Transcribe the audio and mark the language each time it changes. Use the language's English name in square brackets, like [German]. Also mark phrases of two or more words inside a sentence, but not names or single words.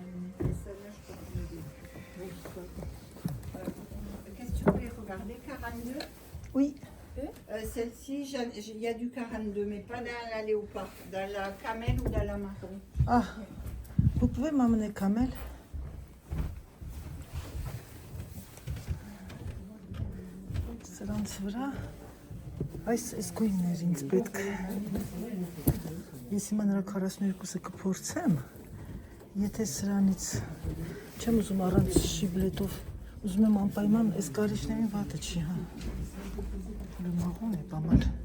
[French] Qu'est-ce que tu voulais regarder? 42. Oui. Celle-ci, il y a du 42, mais pas dans la léopard, dans la camel ou dans la marron. Ah, vous pouvez m'amener camel? [Armenian] Սրանց վրա այս գույնն էր ինձ պետք։ Ես հիմա նրա 42-ը կփորձեմ, եթե սրանից չեմ ուզում առանց շիբլետով, ուզում եմ անպայման այս կարիճներին վատը չի, հա։ Մաղոն է պամալ։